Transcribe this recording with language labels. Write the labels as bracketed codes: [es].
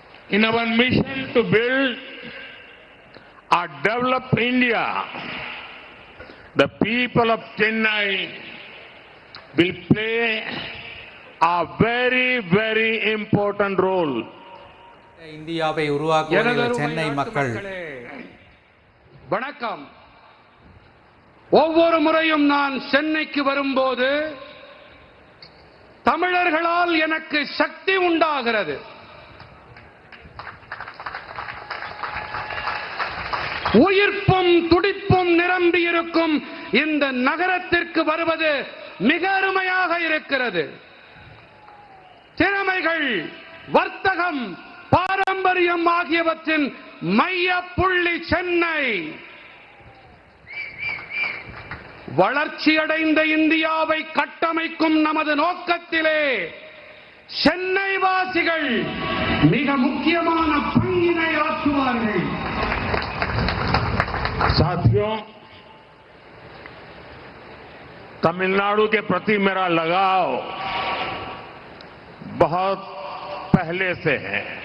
[en] In our mission to build a developed India, the people of Chennai will play a very, very important role. [ta] இந்தியாவை உருவாக்குவதில் சென்னை மக்கள். வணக்கம். ஒவ்வொரு முறையும் நான் சென்னைக்கு வரும்போது தமிழர்களால் எனக்கு சக்தி உண்டாகிறது. உயிர்ப்பும் துடிப்பும் நிரம்பி இருக்கும் இந்த நகரத்திற்கு வருவது மிக அருமையாக இருக்கிறது. திறமைகள், வர்த்தகம், பாரம்பரியம் ஆகியவற்றின் மைய புள்ளி சென்னை. வளர்ச்சியடைந்த இந்தியாவை கட்டமைக்கும் நமது நோக்கத்திலே சென்னை வாசிகள் மிக முக்கியமான பங்கினை ஆற்றுவார்கள். [hi] साथियों, तमिलनाडु के प्रति मेरा लगाव बहुत पहले से है.